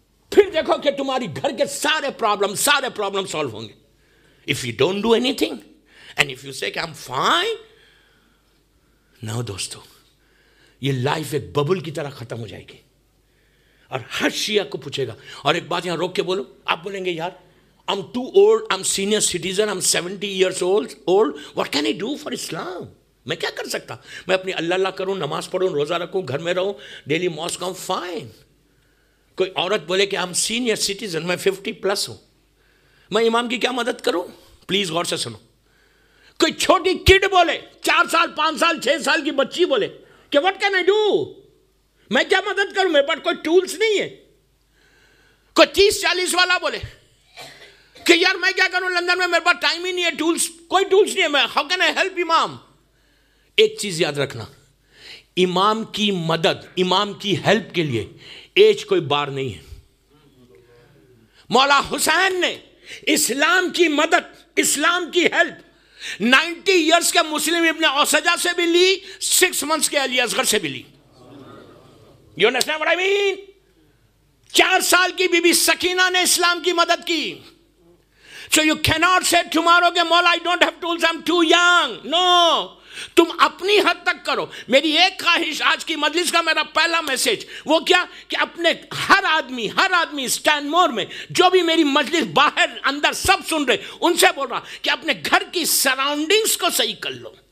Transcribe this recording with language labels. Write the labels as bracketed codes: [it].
[ur] پھر دیکھو کہ تمہاری گھر کے سارے پرابلم سالو ہوں گے. [en] If you don't do anything and if you say [ur] کہ [en] I'm fine, no [ur] دوستو, یہ لائف ایک ببل کی طرح ختم ہو جائے گی. اور ہر شیعہ کو پوچھے گا. اور ایک بات یہاں روک کے بولو, آپ بولیں گے یار [en] I'm too old, I'm senior citizen, I'm 70 years old, what can I do for Islam? [ur] میں کیا کر سکتا, میں اپنی اللہ کروں, نماز پڑھوں, روزہ رکھوں, گھر میں رہوں, ڈیلی ماسک آؤں, فائن. کوئی عورت بولے کہ [en] I'm senior citizen, [ur] میں 50+ ہوں, میں امام کی کیا مدد کروں؟ پلیز غور سے سنو. کوئی چھوٹی کڈ بولے, 4 سال 5 سال 6 سال کی بچی بولے کہ [en] what can I do, [ur] میں کیا مدد کروں, میرے پاس کوئی ٹولز نہیں ہے. کوئی 30-40 والا بولے کہ یار میں کیا کروں, لندن میں میرے پاس ٹائم ہی نہیں ہے, ٹولز کوئی ٹولز نہیں ہے, میں [en] how can I help [ur] امام. ایک چیز یاد رکھنا, امام کی مدد, امام کی ہیلپ کے لیے ایج کوئی بار نہیں ہے. مولا حسین نے اسلام کی مدد, اسلام کی ہیلپ 90 ایئرس کے مسلم ابن اوسجہ سے بھی لی, 6 months کے علی اصغر سے بھی لی. [en] You understand what I mean? [ur] 4 سال کی بی بی سکینہ نے اسلام کی مدد کی. [en] So you cannot say tomorrow [ur] کہ مولا [en] I don't have tools, I'm too young. [ur] No. تم اپنی حد تک کرو. میری ایک خواہش, آج کی مجلس کا میرا پہلا میسیج وہ کیا کہ اپنے ہر آدمی اسٹینڈ مور میں, جو بھی میری مجلس باہر اندر سب سن رہے, ان سے بول رہا کہ اپنے گھر کی سراؤنڈنگز کو صحیح کر لو.